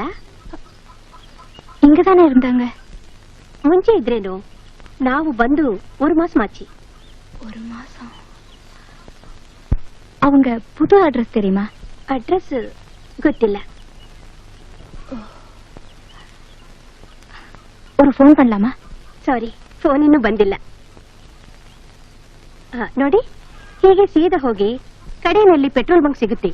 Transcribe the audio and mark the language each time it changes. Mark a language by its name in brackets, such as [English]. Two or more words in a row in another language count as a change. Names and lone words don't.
[Tamil] இங்கதானே இருந்தாங்க. [Kannada] ಮುಂಚೆ ಇದ್ರೇನು? ನಾವು ಬಂದು [Tamil] 1 மாசம் ஆச்சு. 1 மாசம்? அவங்க புது அட்ரஸ் தெரியுமா? அட்ரஸ் ಗೊತ್ತಿಲ್ಲ. ஒரு ಫೋನ್ பண்ணலாமா? [Kannada] ಸಾರಿ, ಫೋನ್ ಇನ್ನೂ ಬಂದಿಲ್ಲ. ನೋಡಿ, ಹೀಗೆ ಸೀದಾ ಹೋಗಿ ಕಡೆಯಲ್ಲಿ ಪೆಟ್ರೋಲ್ ಬಂಕ್ ಸಿಗುತ್ತೆ.